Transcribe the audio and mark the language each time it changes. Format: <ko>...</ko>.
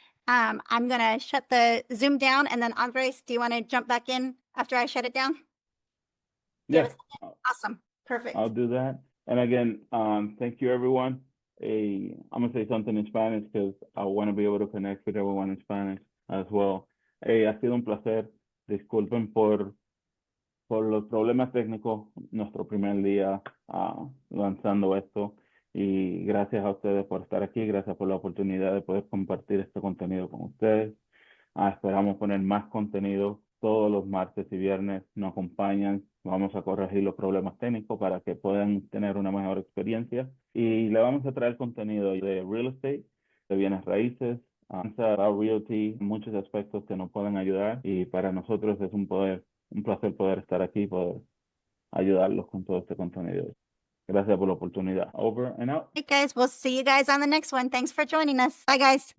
<en>I'm gonna shut the Zoom down, and then Andres, do you want to jump back in after I shut it down? Give us- Awesome. Perfect. I'll do that. And again, thank you, everyone. I'm gonna say something in Spanish because I want to be able to connect with everyone in Spanish as well.</en> <es>Ha sido un placer. Disculpen por los problemas técnicos, nuestro primer día lanzando esto. Y gracias a ustedes por estar aquí, gracias por la oportunidad de poder compartir este contenido con ustedes. Esperamos poner más contenido todos los martes y viernes. Nos acompañan, vamos a corregir los problemas técnicos para que puedan tener una mejor experiencia. Y le vamos a traer contenido de real estate, de bienes raíces, Cloud Realty, muchos aspectos que nos pueden ayudar. Y para nosotros es un placer poder estar aquí y poder ayudarlos con todo este contenido. Gracias por la oportunidad.</es> <en>Over and out. Hey guys, we'll see you guys on the next one. Thanks for joining us. Bye guys.</en>